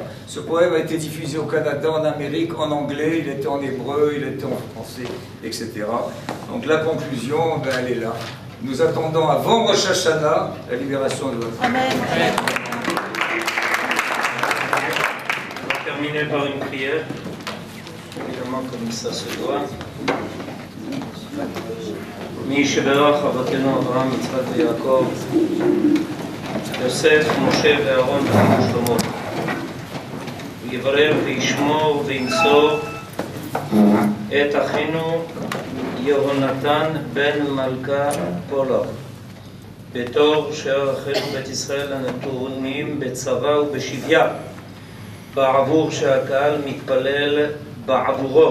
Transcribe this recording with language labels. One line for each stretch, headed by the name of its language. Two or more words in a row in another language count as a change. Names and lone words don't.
French: Ce poème a été diffusé au Canada, en Amérique, en anglais, il était en hébreu, il était en français, etc. Donc la conclusion, ben, elle est là. Nous attendons avant Rosh Hashanah la libération de votre frère. Amen. On va terminer par une prière, évidemment comme ça se doit.
Hebrew: מי שברך אבותינו אברהם, יצחק ויעקב, יוסף, משה ואהרון ושלמה, ויברר וישמור וינצור את אחינו יהונתן בן מלכה פולארד, בתור שאר אחינו בית ישראל הנתונים בצבא ובשביה, בעבור שהקהל מתפלל בעבורו.